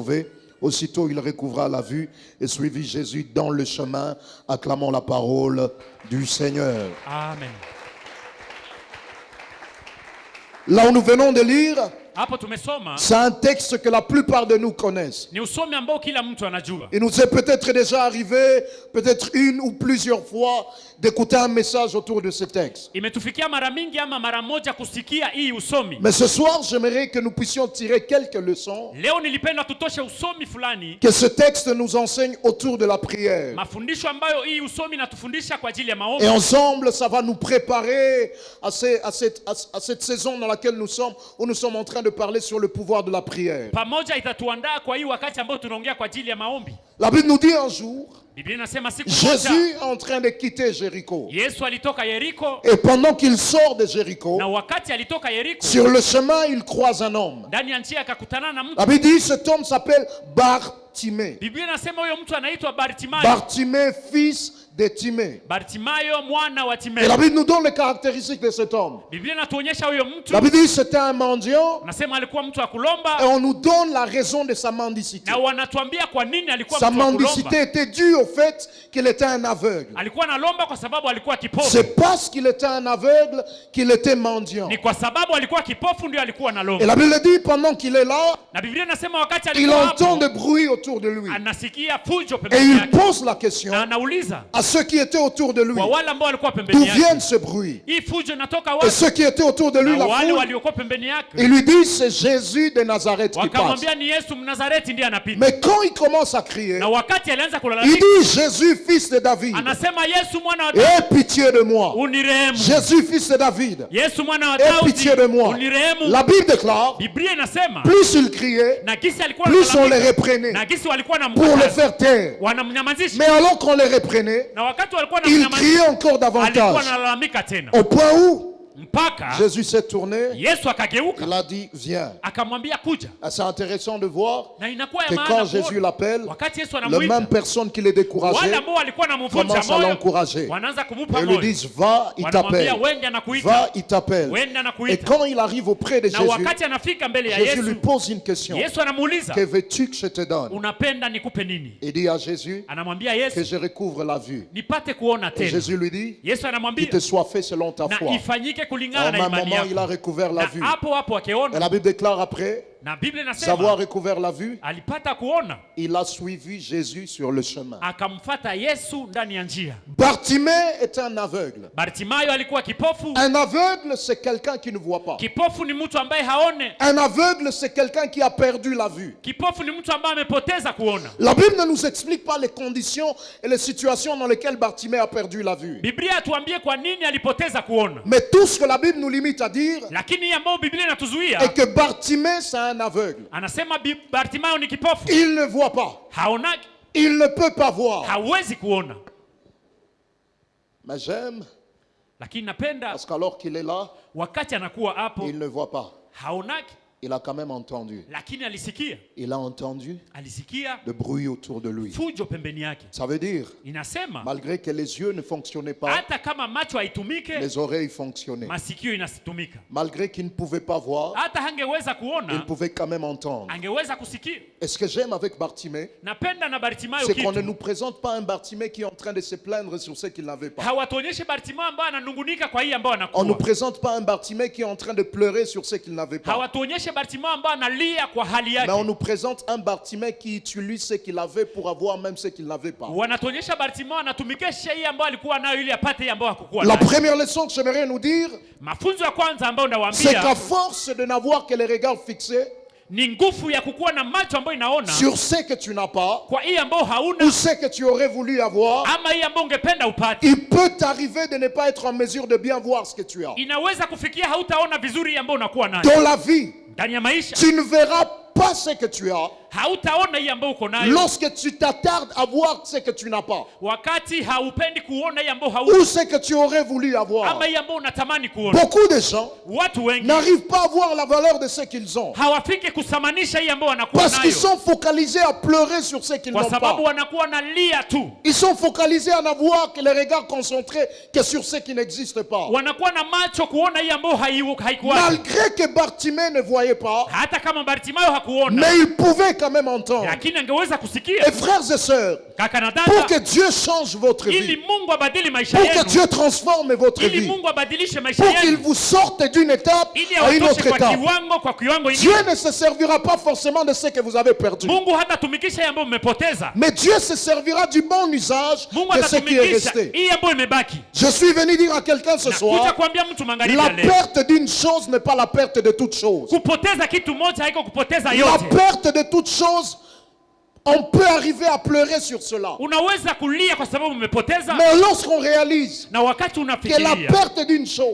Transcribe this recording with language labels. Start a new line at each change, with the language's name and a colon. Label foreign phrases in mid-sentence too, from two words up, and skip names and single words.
French: » Aussitôt il recouvra la vue et suivit Jésus dans le chemin, acclamant la parole du Seigneur. Amen. Là où nous venons de lire,
Swahili: Hapo tumesoma
French: c'est un texte que la plupart de nous connaissent.
Swahili: ni usomi ambao kila mtu anajua.
French: Il nous est peut-être déjà arrivé, peut-être une ou plusieurs fois, d'écouter un message autour de ce texte.
Swahili: Imetufikia mara mingi ama mara moja kusikia hii usomi.
French: Mais ce soir, j'aimerais que nous puissions tirer quelques leçons
Swahili: Leo nilipenda tutoshe usomi fulani,
French: que ce texte nous enseigne autour de la prière.
Swahili: mafundisho ambayo hii usomi natufundisha kwa ajili ya maombi.
French: Et ensemble, ça va nous préparer à cette saison dans laquelle nous sommes, où nous sommes en train de parler sur le pouvoir de la prière.
Swahili: Pamoja itatuandaa kwa hii wakati ambao tunaongea kwa ajili ya maombi.
French: La Bible nous dit un jour,
Swahili: Biblia inasema siku moja
French: Jésus est en train de quitter Jéricho.
Swahili: Yesu alitoka Yeriko,
French: Et pendant qu'il sort de Jéricho,
Swahili: na wakati alitoka Yeriko,
French: sur le chemin, il croise un homme.
Swahili: ndani ya njia akakutana na mtu.
French: La Bible dit, cet homme s'appelle Bartimée.
Swahili: Biblia inasema huyo mtu anaitwa Bartimayo.
French: Bartimée, fils de Timée.
Swahili: Bartimayo mwana wa
French: Et
Swahili: Timeo.
French: la Bible nous donne les caractéristiques de cet homme.
Swahili: Biblia inatuonyesha huyo mtu,
French: La Bible dit, c'était un mendiant,
Swahili: nasema alikuwa mtu wa
French: et
Swahili: kulomba,
French: on nous donne la raison de sa mendicité.
Swahili: na wanatuambia kwa nini alikuwa
French: Sa
Swahili: mtu wa
French: mendicité
Swahili: kulomba.
French: était due au fait qu'il était un aveugle.
Swahili: Alikuwa analomba kwa sababu alikuwa kipofu.
French: C'est parce qu'il était un aveugle qu'il était mendiant.
Swahili: Ni kwa sababu alikuwa kipofu ndio alikuwa
French: Et
Swahili: analomba.
French: la Bible dit, pendant qu'il est là,
Swahili: Na Biblia inasema wakati
French: il
Swahili: alikuwa
French: entend
Swahili: hapo,
French: des bruits autour de lui.
Swahili: anasikia fujo
French: Et
Swahili: pembeni
French: il
Swahili: yake.
French: pose la question
Swahili: Na anauliza
French: à ceux qui étaient autour de lui,
Swahili: kwa wale ambao walikuwa
French: d'où
Swahili: pembeni
French: vient
Swahili: yake,
French: ce bruit?
Swahili: hii fujo inatoka
French: Et
Swahili: wapi?
French: ceux qui étaient autour de lui,
Swahili: Na
French: la
Swahili: wale
French: foule,
Swahili: waliokuwa pembeni yake
French: ils lui disent, c'est Jésus de Nazareth qui passe.
Swahili: wakamwambia ni Yesu Mnazareti ndiye anapita.
French: Mais quand il commence à crier,
Swahili: Na wakati alianza
French: il
Swahili: kulalamika,
French: dit, Jésus, fils de David,
Swahili: anasema Yesu mwana wa Daudi,
French: aie pitié de moi.
Swahili: unirehemu.
French: Jésus, fils de David,
Swahili: Yesu mwana wa
French: aie
Swahili: Daudi,
French: pitié de moi.
Swahili: unirehemu.
French: La Bible déclare,
Swahili: Biblia inasema
French: plus il criait,
Swahili: na gisi alikuwa
French: plus on les
Swahili: analalamika,
French: reprenait
Swahili: na gisi walikuwa
French: pour le
Swahili: wanamkataza,
French: faire taire.
Swahili: wanamnyamazisha.
French: Mais alors qu'on les reprenait,
Swahili: Na wakati walikuwa
French: il
Swahili: wanamnyamazisha,
French: criait encore
Swahili: alikuwa
French: davantage.
Swahili: analalamika tena.
French: Au point où
Swahili: mpaka
French: Jésus s'est tourné,
Swahili: Yesu akageuka
French: il a dit viens.
Swahili: akamwambia kuja.
French: Ah, c'est intéressant de voir
Swahili: Na inakuwa ya
French: que
Swahili: maana
French: quand
Swahili: kuona,
French: Jésus l'appelle,
Swahili: wakati Yesu
French: les
Swahili: anamuita,
French: mêmes personnes qui les décourageaient
Swahili: wale ambao walikuwa wanamvunja
French: commencent à
Swahili: moyo
French: l'encourager.
Swahili: wanaanza kumupa
French: Et lui
Swahili: moyo,
French: disent va, il
Swahili: wanamwambia
French: t'appelle.
Swahili: wende anakuita,
French: Va, il t'appelle.
Swahili: wende
French: Et
Swahili: anakuita.
French: quand il arrive auprès de
Swahili: Na
French: Jésus,
Swahili: wakati anafika mbele ya
French: Jésus lui
Swahili: Yesu,
French: pose une question.
Swahili: Yesu anamuuliza,
French: Que veux-tu que je te donne?
Swahili: unapenda nikupe nini?
French: Il dit à Jésus
Swahili: Anamwambia
French: que
Swahili: Yesu,
French: je recouvre la vue.
Swahili: nipate kuona
French: Et
Swahili: tena.
French: Jésus lui dit
Swahili: Yesu
French: qu'il
Swahili: anamwambia,
French: te soit fait selon ta
Swahili: na
French: foi.
Swahili: ifanyike
French: Au
Swahili: kulingana na
French: même
Swahili: imani
French: moment, il a
Swahili: yako.
French: recouvert la
Swahili: Na
French: vue.
Swahili: hapo hapo
French: Et
Swahili: akiona,
French: la Bible déclare après,
Swahili: na Biblia
French: savoir
Swahili: inasema
French: recouvert la vue,
Swahili: alipata kuona,
French: il a suivi Jésus sur le chemin.
Swahili: akamfuata Yesu ndani ya njia.
French: Bartimée est un aveugle.
Swahili: Bartimayo alikuwa kipofu.
French: Un aveugle, c'est quelqu'un qui ne voit pas.
Swahili: Kipofu ni mtu ambaye haone.
French: Un aveugle, c'est quelqu'un qui a perdu la vue.
Swahili: Kipofu ni mtu ambaye amepoteza kuona.
French: La Bible ne nous explique pas les conditions et les situations dans lesquelles Bartimée a perdu la vue.
Swahili: Biblia atuambie kwa nini alipoteza kuona.
French: Mais tout ce que la Bible nous limite à dire
Swahili: Lakini ambao Biblia inatuzuia,
French: est que Bartimée, c'est un aveugle.
Swahili: anasema Bartimayo ni kipofu.
French: Il ne voit pas.
Swahili: Haonaki,
French: Il ne peut pas voir.
Swahili: hawezi kuona.
French: Mais j'aime
Swahili: Lakini napenda
French: parce qu'alors qu'il est là,
Swahili: wakati anakuwa hapo,
French: il ne voit pas.
Swahili: haonaki,
French: Il a quand même entendu.
Swahili: lakini alisikia.
French: Il a entendu
Swahili: Alisikia
French: le bruit autour de lui.
Swahili: fujo pembeni yake.
French: Ça veut dire,
Swahili: Inasema
French: malgré que les yeux ne fonctionnaient pas,
Swahili: hata kama macho haitumike,
French: les oreilles fonctionnaient.
Swahili: masikio inasitumika.
French: Malgré qu'il ne pouvait pas voir,
Swahili: Hata hangeweza
French: il
Swahili: kuona,
French: pouvait quand même entendre.
Swahili: angeweza kusikia.
French: Et ce que j'aime avec Bartimée,
Swahili: Napenda na Bartimayo
French: c'est qu'on ne
Swahili: kitu,
French: nous présente pas un Bartimée qui est en train de se plaindre sur ce qu'il n'avait pas.
Swahili: hawatuonyeshi Bartimayo ambaye ananungunika kwa hii ambayo
French: On ne nous
Swahili: anakuwa.
French: présente pas un Bartimée qui est en train de pleurer sur ce qu'il n'avait pas.
Swahili: Hawatuonyeshe Bartimayo ambaye analia kwa hali
French: Mais on
Swahili: yake.
French: nous présente un Bartimée qui utilise ce qu'il avait pour avoir même ce qu'il n'avait pas.
Swahili: Wanatuonyesha Bartimayo anatumikisha hii ambayo alikuwa nayo ili apate hii ambayo hakukuwa
French: La
Swahili: nayo.
French: première leçon que j'aimerais nous dire,
Swahili: Mafunzo ya kwanza ambayo
French: c'est qu'à
Swahili: ndawaambia
French: force de n'avoir que les regards fixés
Swahili: ni nguvu ya kukuwa na macho ambayo inaona
French: sur ce que tu n'as pas
Swahili: kwa hii ambayo
French: ou
Swahili: hauna
French: ce que tu aurais voulu avoir,
Swahili: ama hii ambayo ungependa upate.
French: il peut t'arriver de ne pas être en mesure de bien voir ce que tu as.
Swahili: Inaweza kufikia hautaona vizuri hii ambayo unakuwa nayo
French: Dans la vie,
Swahili: ndani ya maisha.
French: tu ne verras pas ce que tu as
Swahili: Hautaona hii ambayo uko nayo
French: lorsque tu t'attardes à voir ce que tu n'as pas
Swahili: wakati haupendi kuona hii ambayo
French: ou
Swahili: hauna
French: ce que tu aurais voulu avoir.
Swahili: ama hii ambayo unatamani kuona.
French: Beaucoup de gens
Swahili: Watu wengi
French: n'arrivent pas à voir la valeur de ce qu'ils ont
Swahili: hawafiki kusamanisha hii ambayo wanakuwa
French: parce qu'ils
Swahili: nayo
French: sont focalisés à pleurer sur ce qu'ils
Swahili: kwa
French: n'ont pas.
Swahili: sababu wanakuwa na lia tu,
French: Ils sont focalisés à n'avoir que les regards concentrés que sur ce qui n'existe pas.
Swahili: wanakuwa na macho kuona hii ambayo haikuwa.
French: Malgré que Bartimée ne voyait pas,
Swahili: Hata kama Bartimayo hakuona,
French: mais il pouvait quand même entendre.
Swahili: lakini angeweza kusikia.
French: Et frères et sœurs,
Swahili: Kaka na
French: pour que
Swahili: dada,
French: Dieu change votre
Swahili: ili
French: vie,
Swahili: Mungu abadili maisha
French: pour que
Swahili: yenu,
French: Dieu transforme votre
Swahili: ili
French: vie,
Swahili: Mungu abadilishe maisha
French: pour qu'il
Swahili: yenu,
French: vous sorte d'une étape
Swahili: ili
French: à une
Swahili: awatoshe
French: autre
Swahili: kwa
French: étape,
Swahili: kiwango
French: Dieu
Swahili: ingine.
French: ne se servira pas forcément de ce que vous avez perdu.
Swahili: Mungu hatatumikisha hii ambayo mmepoteza.
French: Mais Dieu se servira du bon usage
Swahili: Mungu
French: de ce qui est
Swahili: atatumikisha
French: resté.
Swahili: hii ambayo imebaki.
French: Je suis venu dire à quelqu'un ce
Swahili: Na kuja
French: soir,
Swahili: kuambia mtu magharibi
French: la
Swahili: ya leo,
French: perte d'une chose n'est pas la perte de toute chose.
Swahili: kupoteza kitu moja haiko kupoteza
French: La
Swahili: yote.
French: perte de toute chose, on peut arriver à pleurer sur cela.
Swahili: Unaweza kulia kwa sababu umepoteza,
French: Mais lorsqu'on réalise
Swahili: na wakati
French: que la
Swahili: unafikiria
French: perte d'une chose